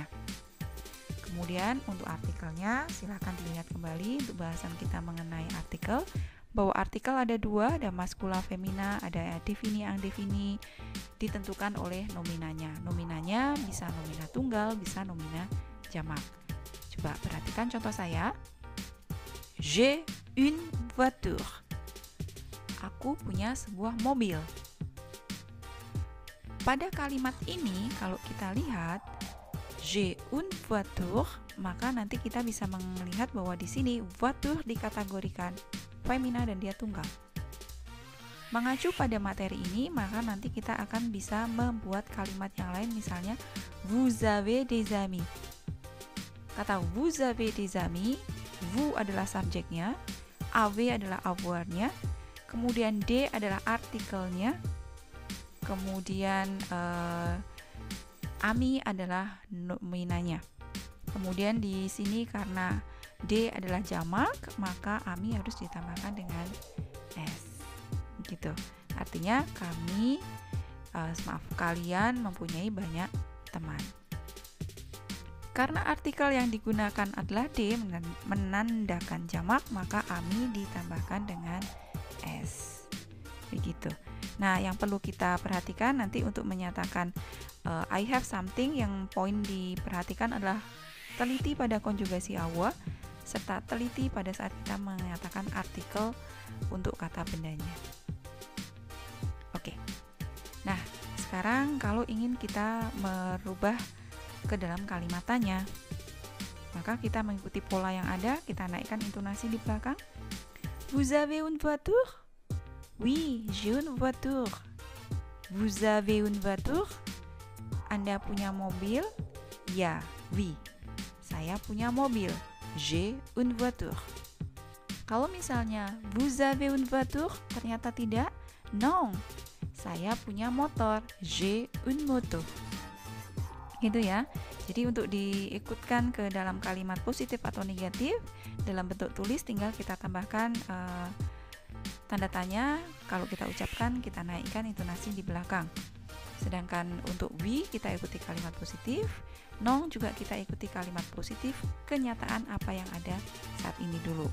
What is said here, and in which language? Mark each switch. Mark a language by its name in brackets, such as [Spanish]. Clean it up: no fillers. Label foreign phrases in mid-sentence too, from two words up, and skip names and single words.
[Indonesian] Kemudian untuk artikelnya silakan dilihat kembali untuk bahasan kita mengenai artikel, bahwa artikel ada dua, ada maskula femina, ada defini angdefini, ditentukan oleh nominanya. Nominanya bisa nomina tunggal, bisa nomina jamak. Coba perhatikan contoh saya. [French] J'ai une voiture. [Indonesian] Aku punya sebuah mobil. Pada kalimat ini kalau kita lihat [French] j'ai une voiture, [Indonesian] maka nanti kita bisa melihat bahwa di sini voiture dikategorikan femina dan dia tunggal. Mengacu pada materi ini, maka nanti kita akan bisa membuat kalimat yang lain, misalnya [French] vous avez des amis. [Indonesian] Kata [French] vous avez des amis, [Indonesian] vous adalah subjeknya, avez adalah avoirnya, kemudian de adalah artikelnya, kemudian ami adalah nominanya. Kemudian di sini karena D adalah jamak, maka ami harus ditambahkan dengan S. Gitu. Artinya kalian mempunyai banyak teman. Karena artikel yang digunakan adalah D menandakan jamak, maka ami ditambahkan dengan S. Begitu. Nah, yang perlu kita perhatikan nanti untuk menyatakan [English] I have something, [Indonesian] yang poin diperhatikan adalah teliti pada konjugasi avoir serta teliti pada saat kita menyatakan artikel untuk kata bendanya. Oke. Nah, sekarang kalau ingin kita merubah ke dalam kalimatannya, maka kita mengikuti pola yang ada, kita naikkan intonasi di belakang. [French] Vous avez une voiture? Oui, j'ai une voiture. Vous avez une voiture? [Indonesian] Anda punya mobil? Ya, oui. Saya punya mobil. [French] J'ai une voiture. [Indonesian] Kalau misalnya [French] vous avez une voiture [Indonesian] ternyata tidak, non. Saya punya motor. [French] J'ai une moto. [Indonesian] Gitu ya. Jadi untuk diikutkan ke dalam kalimat positif atau negatif dalam bentuk tulis, tinggal kita tambahkan tanda tanya. Kalau kita ucapkan, kita naikkan intonasi di belakang. Sedangkan untuk we kita ikuti kalimat positif, non juga kita ikuti kalimat positif, kenyataan apa yang ada saat ini dulu.